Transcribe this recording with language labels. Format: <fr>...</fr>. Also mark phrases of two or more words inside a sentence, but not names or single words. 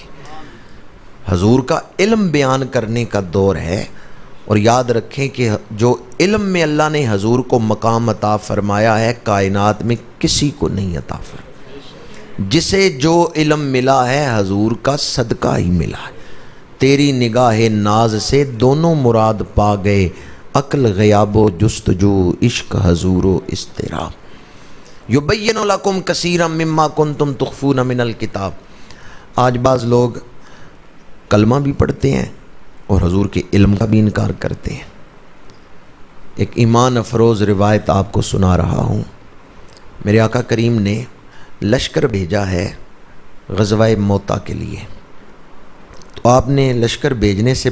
<ur>حضور کا علم بیان کرنے کا دور ہے، اور یاد رکھیں کہ جو علم میں اللہ نے حضور کو مقام عطا فرمایا ہے کائنات میں کسی کو نہیں عطا فرمایا۔ جسے جو علم ملا ہے حضور کا صدقہ ہی ملا ہے۔ تیری نگاہ ناز سے دونوں مراد پا گئے، عقل غیاب و جستجو، عشق حضور و اضطراب۔</ur> <ar>یبین لکم کثیرا مما کنتم تخفون من الکتاب۔</ar> <ur>آج بعض لوگ کلمہ بھی پڑھتے ہیں اور حضور کے علم کا بھی انکار کرتے ہیں۔ ایک ایمان افروز روایت آپ کو سنا رہا ہوں۔ میرے آقا کریم نے لشکر بھیجا ہے غزوہ موتا کے لیے، تو آپ نے لشکر بھیجنے سے</ur>